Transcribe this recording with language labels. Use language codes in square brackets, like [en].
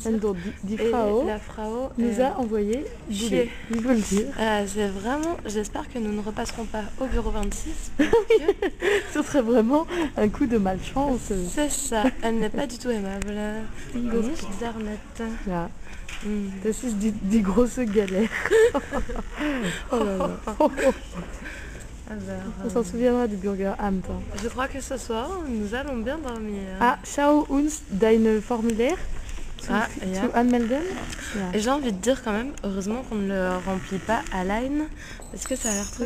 [fr] Et donc, [de] die [fr] Et [de] Frau [fr] la Frau nous a envoyé chier. bouler, il faut le dire. C'est vraiment, j'espère que nous ne repasserons pas au bureau 26 parce que Ce serait vraiment un coup de malchance. c'est ça, elle n'est pas du tout aimable. [de] Nicht sehr nett. Ja, Mm. das ist die große Galère. [fr] Oh là là. Alors, On s'en souviendra du Bürgeramt. Hein. je crois que ce soir, nous allons bien dormir. [de] Ah, schau uns dein Formulaire zu, ja. zu anmelden. Ja. [fr] Et j'ai envie de dire quand même, heureusement qu'on ne le remplit pas à line, parce que ça a l'air très